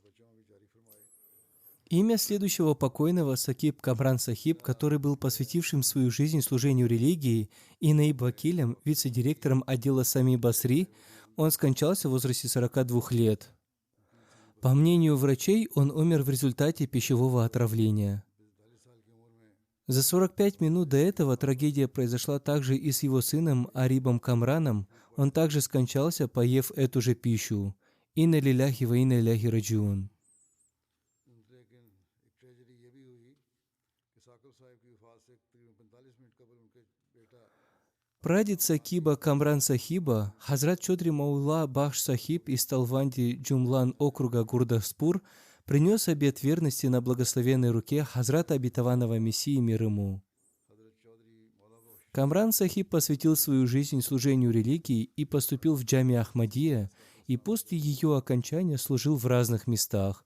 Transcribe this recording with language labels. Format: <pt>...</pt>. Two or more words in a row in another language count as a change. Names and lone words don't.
<ru>Имя следующего покойного Сакиб Камран Сахиб, который был посвятившим свою жизнь служению религии и Наиб Вакилем, вице-директором отдела Сами Басри, он скончался в возрасте 42 лет. По мнению врачей, он умер в результате пищевого отравления. За 45 минут до этого трагедия произошла также и с его сыном Арибом Камраном. Он также скончался, поев эту же пищу.</ru> <ar>إنا لله وإنا إليه راجعون.</ar> <ru>Прадед Сакиба Камран Сахиба, Хазрат Чодри Маула Бахш Сахиб из Талванди Джумлан округа Гурдаспур, принес обет верности на благословенной руке Хазрата обетованного Мессии мир ему. Камран Сахиб посвятил свою жизнь служению религии и поступил в джами Ахмадия, и после ее окончания служил в разных местах.</ru>